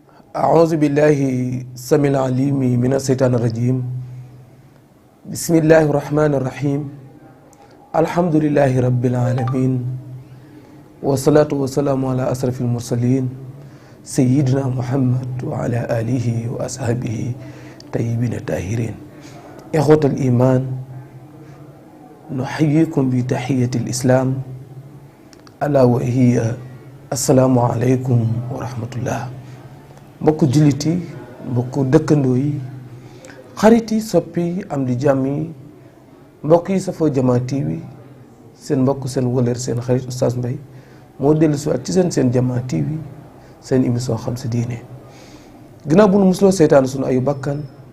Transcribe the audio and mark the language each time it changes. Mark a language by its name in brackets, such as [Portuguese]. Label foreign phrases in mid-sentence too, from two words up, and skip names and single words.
[Arabic] أعوذ بالله السميع العليم من الشيطان الرجيم بسم الله الرحمن الرحيم الحمد لله رب العالمين والصلاة والسلام على أشرف المرسلين سيدنا محمد وعلى آله وأصحابه طيبين الطاهرين إخوة الإيمان نحييكم بتحية الإسلام ألا وهي السلام عليكم ورحمة الله [Wolof] mbokku jullit yi mbokku dëkkandoo yi xarit yi soppi yi am di jàmm yi mbokk yi safoo Jamaa TV seen mbokk seen wëlër seen xarit Oustaz Mbaye moo dellu si waat ci seen Jamaa TV seen émission xam sa diine ginnaaw bu nu musloo seytaan sunu ayu bakkan